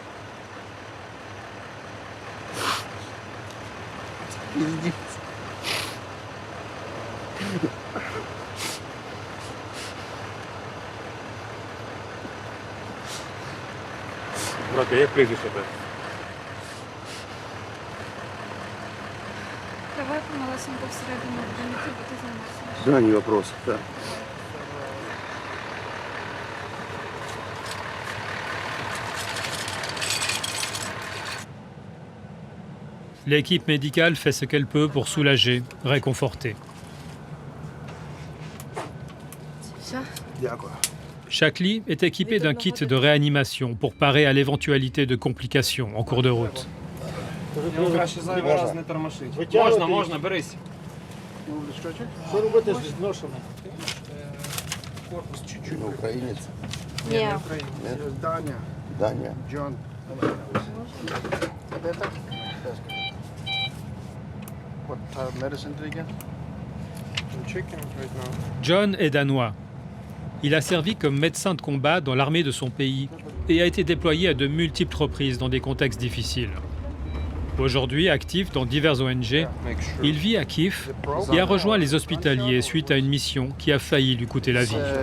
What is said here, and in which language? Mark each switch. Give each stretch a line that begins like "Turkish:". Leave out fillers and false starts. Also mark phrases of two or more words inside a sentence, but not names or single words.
Russian: Пиздец.
Ukrainian: Брат, як прізвище тебе? Давай помалесенько всередину будемо йти, бо ти знаєш.
Russian: Да, не вопрос, да.
French: L'équipe médicale fait ce qu'elle peut pour soulager, réconforter. Chaque lit est équipé d'un kit de réanimation pour parer à l'éventualité de complications en cours de route.
Ukrainian: Можна, берись.
Russian: На украинец? Нет. Даня. Даня.
English: John. What medicine did he get?
French: John est danois. Il a servi comme médecin de combat dans l'armée de son pays et a été déployé à de multiples reprises dans des contextes difficiles. Aujourd'hui actif dans diverses ONG, il vit à Kiev et a rejoint les hospitaliers suite à une mission qui a failli lui coûter la vie.